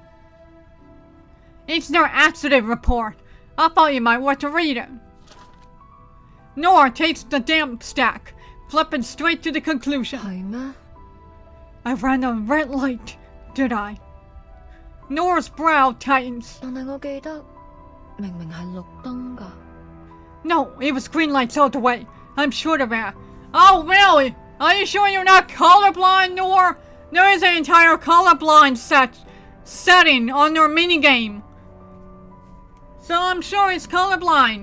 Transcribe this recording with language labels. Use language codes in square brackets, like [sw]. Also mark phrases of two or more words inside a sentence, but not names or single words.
[en] It's their accident report. I thought you might want to read it. Noire takes the damp stack, flipping straight to the conclusion. [yue] 係咩？ [en] I ran a red light, did I? Noire's brow tightens. [yue] 但係我記得明明係綠燈㗎。 [en] No, it was green lights all the way. I'm sure of that. Oh, really? Are you sure you're not colorblind, Noire? There is an entire colorblind setting on your minigame. So I'm sure it's colorblind.